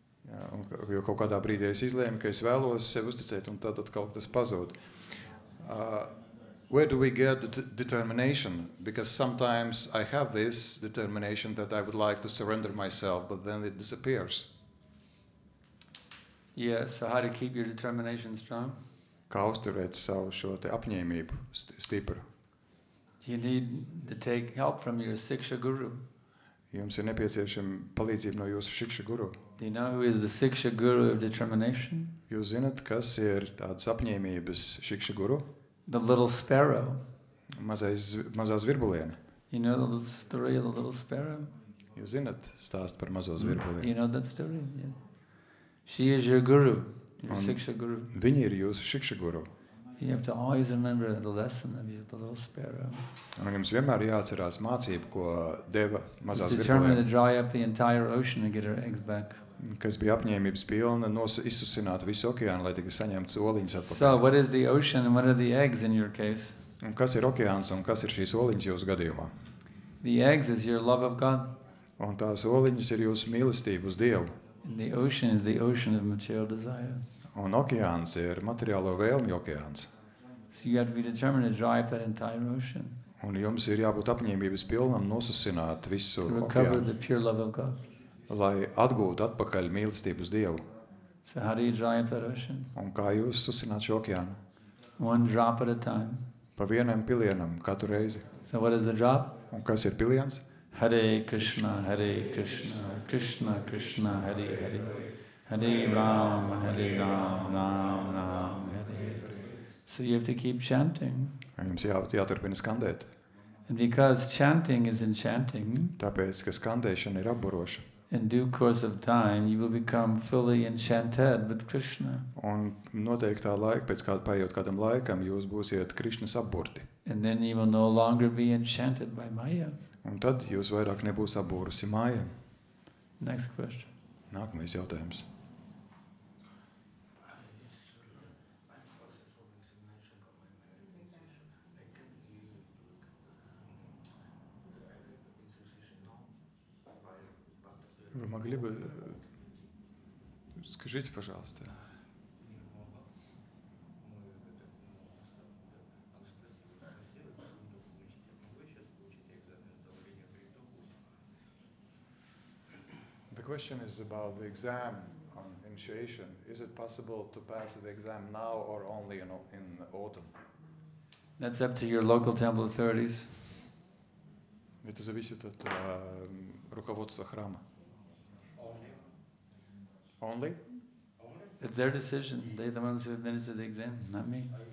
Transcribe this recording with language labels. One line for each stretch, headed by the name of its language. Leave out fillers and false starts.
Latvian: Jā, jo kaut kādā brīdī es izlēmu, ka es vēlos sev uzticēt, un tad atkal tas pazūd.
English: Where do we get the determination? Because sometimes I have this determination that I would like to surrender myself, but then it disappears. Yeah, so how to keep your determination strong?
Latvian: Kā uzturēt savu šo te apņēmību stipru?
English: You need to take help from your Siksha Guru.
Latvian: Jums ir nepieciešama palīdzība no jūsu Siksha Guru.
English: Do you know who is the Siksha Guru of determination?
Latvian: Jūs zināt, kas ir tādas apņēmības Siksha Guru?
English: The little sparrow.
Latvian: Mazā zvirbuliene.
English: You know the little story of the little sparrow?
Latvian: Jūs zināt stāstu par mazo zvirbulieni.
English: You know that story? Yeah. She is your guru, your Siksha Guru.
Latvian: Viņi ir jūsu Siksha Guru.
English: You have to always remember the lesson of the little sparrow.
Latvian: Un jums vienmēr jāatcerās mācību, ko deva mazā
English: Determined to
Latvian: zvirbuliene,
English: dry up the entire ocean and get her eggs back.
Latvian: kas bija apņēmības pilna izsusināt visu okeānu, lai tikai saņemtu oliņas
English: So
Latvian: atpakaļ.
English: what is the ocean and what are the eggs in your case?
Latvian: Un kas ir okeāns un kas ir šīs oliņas jūsu gadījumā?
English: The eggs is your love of God.
Latvian: Un tās oliņas ir jūsu mīlestība uz Dievu.
English: And the ocean is the ocean of material desire.
Latvian: Un okeāns ir materiālo vēlmju okeāns.
English: So you have to be determined to dry up that entire ocean.
Latvian: Un jums ir jābūt apņēmības pilnam nosusināt visu
English: To recover
Latvian: okeānu,
English: the pure love of God.
Latvian: lai atgūtu atpakaļ mīlestību uz Dievu.
English: So how do you dry up that ocean?
Latvian: Un kā jūs susināt šo okeānu?
English: One drop at a time.
Latvian: Pa vienam pilienam katru reizi.
English: So what is the drop?
Latvian: Un kas ir piliens?
Sanskrit: Hare Krishna, Krishna Krishna, Hare Hare. Hare Ram, Ram Ram, Hare Hare.
English: So you have to keep chanting.
Latvian: Jums jāturpina skandēt.
English: And because chanting is enchanting,
Latvian: Tāpēc, ka skandēšana ir apburoša.
English: in due course of time you will become fully enchanted with Krishna.
Latvian: Un noteiktā laika, pēc kāda paiet kādam laikam, jūs būsiet Krišnas apburti.
English: And then you will no longer be enchanted by Maya.
Latvian: Un tad jūs vairāk nebūs apbūrusi māja.
English: Next question.
Latvian: Nākamais jautājums.
Russian: Вы могли бы... Скажите, пожалуйста.
English: The question is about the exam on initiation. Is it possible to pass the exam now or only in autumn? That's up to your local temple authorities.
Russian: Это зависит от руководства храма.
English: Only? It's their decision. They're the ones who administer the exam, not me.